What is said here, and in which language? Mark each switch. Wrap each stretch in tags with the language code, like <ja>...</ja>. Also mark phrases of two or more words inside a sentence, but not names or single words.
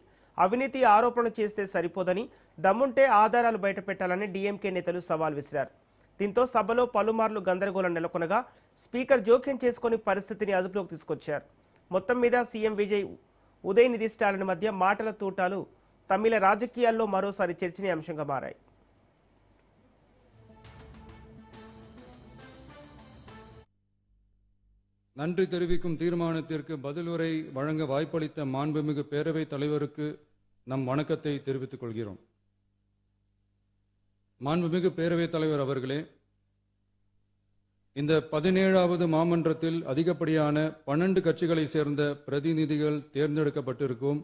<te>అవినీతి ఆరోపణలు చేస్తే సరిపోదని, దమ్ముంటే ఆధారాలు బయటపెట్టాలని డీఎంకే నేతలు సవాల్ విసిరారు. దీంతో సభలో పలుమార్లు గందరగోళం నెలకొనగా స్పీకర్ జోక్యం చేసుకుని పరిస్థితిని అదుపులోకి తీసుకొచ్చారు. మొత్తం మీద సీఎం విజయ్, ఉదయనిధి స్టాలిన్ మధ్య మాటల తూటాలు తమిళ రాజకీయాల్లో మరోసారి చర్చనీయాంశంగా మారాయి.</te> <ta>நன்றி தெரிவிக்கும் தீர்மானத்திற்கு பதிலுரை வழங்க வாய்ப்பளித்த மாண்புமிகு பேரவைத் தலைவருக்கு நம் வணக்கத்தை தெரிவித்துக் கொள்கிறோம். மாண்புமிகு பேரவைத் தலைவர் அவர்களே, இந்த 17வது மாமன்றத்தில் அதிகப்படியான 12 கட்சிகளை சேர்ந்த பிரதிநிதிகள் தேர்ந்தெடுக்கப்பட்டிருக்கும்.</ta>